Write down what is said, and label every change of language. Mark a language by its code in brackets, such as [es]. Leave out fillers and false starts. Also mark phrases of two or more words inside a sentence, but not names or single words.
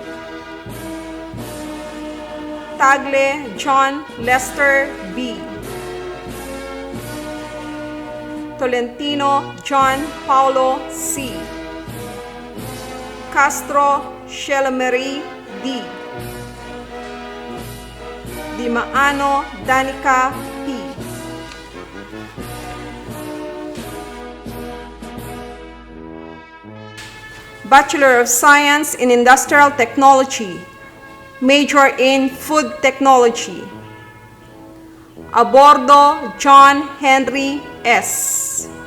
[en] Tagle John Lester B. Tolentino John Paulo C. Castro Shelameri D. Dimaano Danica P. Bachelor of Science in Industrial Technology, major in Food Technology. Abordo John Henry S.